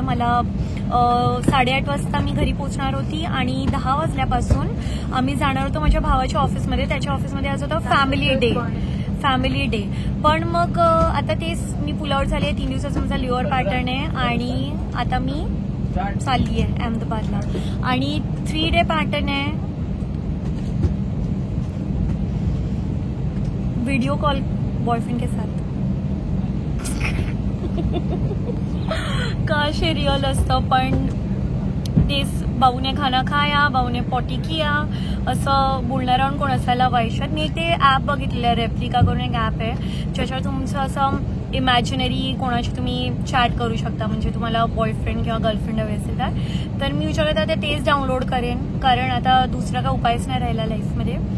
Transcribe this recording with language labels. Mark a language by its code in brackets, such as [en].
[mr] मला 8:30 वाजता मी घरी पोहोचणार होती आणि 10 वाजल्यापासून आम्ही जाणार होतो माझ्या भावाच्या ऑफिसमध्ये. त्याच्या ऑफिसमध्ये आज होतं फॅमिली डे. पण मग आता तेच मी पुल आउट झाली आहे. 3 दिवसाचा माझा लिओव्हर पॅटर्न आहे आणि आता मी चालली आहे अहमदाबादला आणि 3 डे पॅटर्न आहे. [hi] वीडियो कॉल बॉयफ्रेंड के साथ. [mr] काशे रिअल असतं, पण तेच [hi] भाऊने खाना खाया, भाऊने पॉटी किया [mr] असं बोलणारा कोण असायला पाहिजे. मी ते ॲप बघितलेलं आहे, रेप्लिका करून एक ॲप आहे ज्याच्यावर तुमचं असं इमॅजिनरी कोणाशी तुम्ही चॅट करू शकता, म्हणजे तुम्हाला बॉयफ्रेंड किंवा गर्लफ्रेंड हवे असेल तर मी विचारत आता तेच डाउनलोड करेन, कारण आता दुसरा काय उपायच नाही राहिला लाईफमध्ये.